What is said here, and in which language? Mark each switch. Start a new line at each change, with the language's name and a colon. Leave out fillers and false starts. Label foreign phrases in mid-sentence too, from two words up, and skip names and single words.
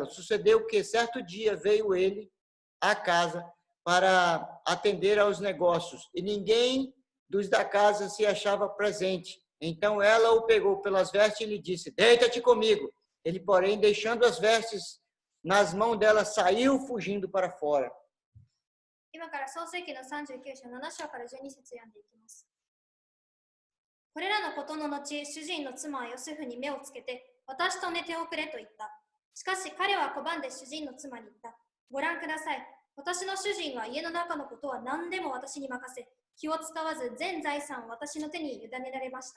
Portuguese: Sucedeu que certo dia veio ele à casa para atender aos negócios, e ninguém dos da casa se achava presente. Então ela o pegou pelas vestes e lhe disse, deita-te comigo. Ele, porém, deixando as vestes nas mãos dela, saiu fugindo para fora.
Japanese: 今から創世記の39章7章から12節読んでいきます。これらのことの後、主人の妻はヨセフに目をつけて、私と寝ておくれと言った。しかし彼は拒んで主人の妻に言った。ご覧ください。私の主人は家の中のことは何でも私に任せ、気を使わず全財産を私の手に委ねられました。